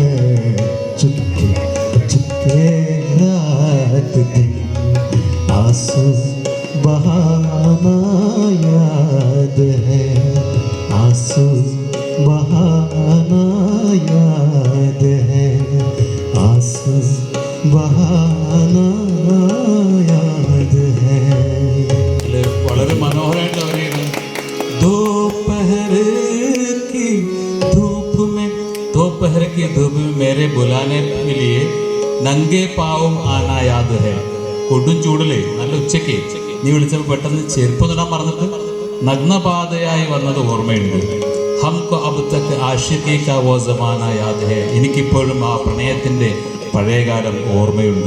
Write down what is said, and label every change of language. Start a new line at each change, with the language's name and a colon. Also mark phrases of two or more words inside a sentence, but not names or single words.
Hindi: चुपके चुपके रात दिन आंसू बहाना याद है. आंसू बहाना याद है. आंसू बहाना याद है.
Malayalam: വളരെ മനോഹരമായിട്ട് പറയുന്നത്
Hindi: दोपहर की धूप में मेरे बुलाने के लिए नंगे पाँव आना याद है.
Malayalam: കൊടും ചൂടിലേ നല്ല ഉച്ചയ്ക്ക് നീ വിളിച്ചപ്പോൾ പെട്ടെന്ന് ചെരുപ്പ് തൊടാൻ പറഞ്ഞിട്ട് നഗ്നപാതയായി വന്നത് ഓർമ്മയുണ്ട്.
Hindi: हमको अब तक आशिकी का वो ज़माना याद है.
Malayalam: എനിക്കിപ്പോഴും ആ പ്രണയത്തിൻ്റെ പഴയകാലം ഓർമ്മയുണ്ട്.